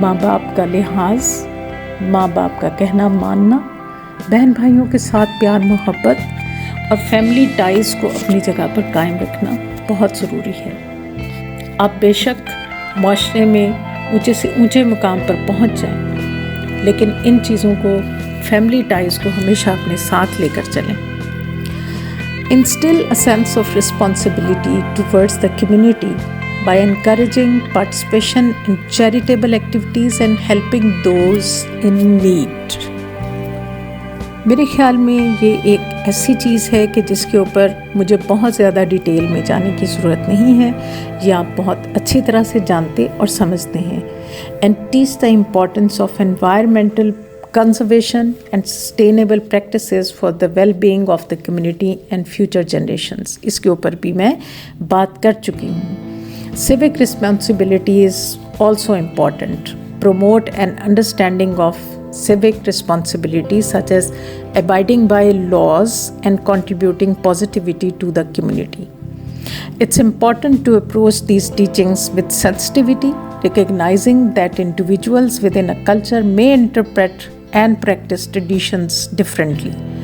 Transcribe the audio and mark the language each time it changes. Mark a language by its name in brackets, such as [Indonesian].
[Hindi] माँ बाप का लिहाज, माँ बाप का कहना मानना, बहन भाइयों के साथ प्यार मोहब्बत और फैमिली टाइज़ को अपनी जगह पर कायम रखना बहुत ज़रूरी है। आप बेशक माशरे में ऊंचे से ऊंचे मुकाम पर पहुंच जाएं, लेकिन इन चीज़ों को फैमिली टाइज को हमेशा अपने साथ लेकर चलें। [English] Instill a sense of responsibility towards the community by encouraging participation in charitable activities and helping those in need. [Hindi] मेरे ख्याल में ये एक ऐसी चीज़ है कि जिसके ऊपर मुझे बहुत ज़्यादा डिटेल में जाने की ज़रूरत नहीं है, ये आप बहुत अच्छी तरह से जानते और समझते हैं। [English] And teach the importance of environmental conservation and sustainable practices for the well-being of the community and future generations. [Hindi] इसके ऊपर भी मैं बात कर चुकी हूँ। [English] Civic responsibility is also important. Promote an understanding of civic responsibility such as abiding by laws and contributing positivity to the community. It's important to approach these teachings with sensitivity, recognizing that individuals within a culture may interpret and practice traditions differently.